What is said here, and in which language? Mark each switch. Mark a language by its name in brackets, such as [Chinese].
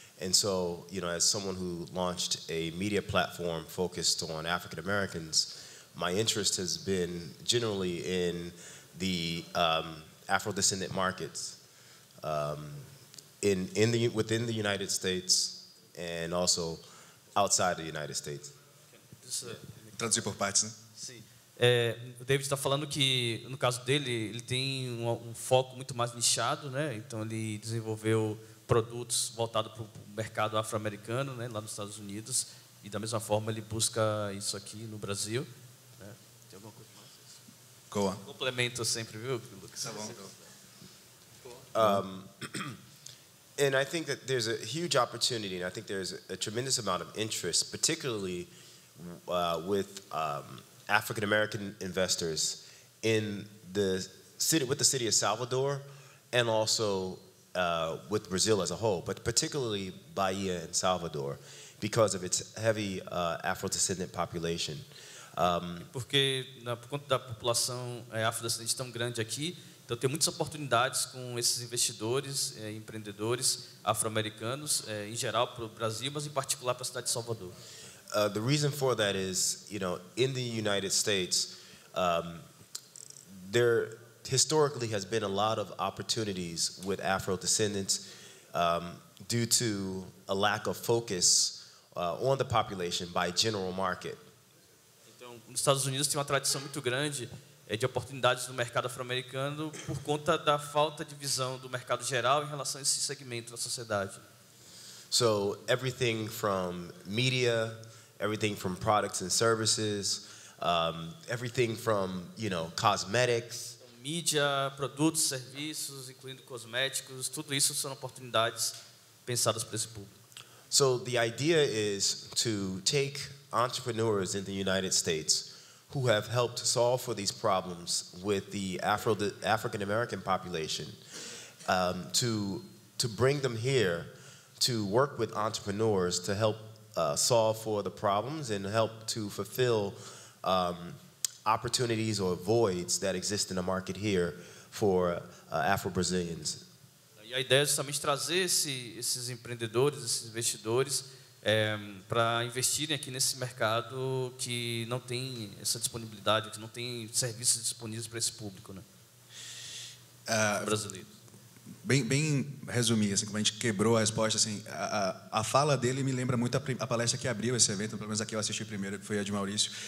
[English] And so, as someone who launched a media platform focused on African Americans, my interest has been generally in the Afro-descendant markets. Within the United States and also outside the United States. [Portuguese] Traduzir por partes, né? Sim. O David está falando que, no caso dele, ele tem um foco muito mais nichado, né? Então, ele desenvolveu produtos voltados para o mercado afro-americano, né? Lá nos Estados Unidos. E, da mesma forma, ele busca isso aqui no Brasil. Né? Tem alguma coisa mais? [English] Go on. [Portuguese] Complemento sempre, viu, Lucas? Tá bom. [English] And I think that there's a huge opportunity, and I think there's a tremendous amount of interest, particularly with African American investors in the city, with the city of Salvador, and also with Brazil as a whole, but particularly Bahia and Salvador. because of its heavy Afro-descendant population. [Portuguese] Porque, por conta da população afrodescendente tão grande aqui, então tem muitas oportunidades com esses investidores, empreendedores afro-americanos, em geral para o Brasil, mas em particular para a cidade de Salvador. [English] The reason for that is, in the United States, there historically has been a lot of opportunities with Afro-descendants due to a lack of focus on the population by general market. [Portuguese] Então, nos Estados Unidos tem uma tradição muito grande de oportunidades no mercado afro-americano por conta da falta de visão do mercado geral em relação a esse segmento da sociedade. [English] So everything from media, everything from products and services, everything from, cosmetics. [Portuguese] Mídia, produtos, serviços, incluindo cosméticos, tudo isso são oportunidades pensadas para esse público. [English] So the idea is to take entrepreneurs in the United States who have helped solve for these problems with the African American population, to bring them here to work with entrepreneurs to help solve for the problems and help to fulfill opportunities or voids that exist in the market here for Afro-Brazilians. [Portuguese] E a ideia é justamente trazer esses empreendedores, esses investidores, para investirem aqui nesse mercado que não tem essa disponibilidade, que não tem serviços disponíveis para esse público, né? Brasileiro. Bem resumir, assim, como a gente quebrou a resposta, assim, a fala dele me lembra muito a palestra que abriu esse evento, pelo menos aqui eu assisti primeiro, que foi a de Maurício.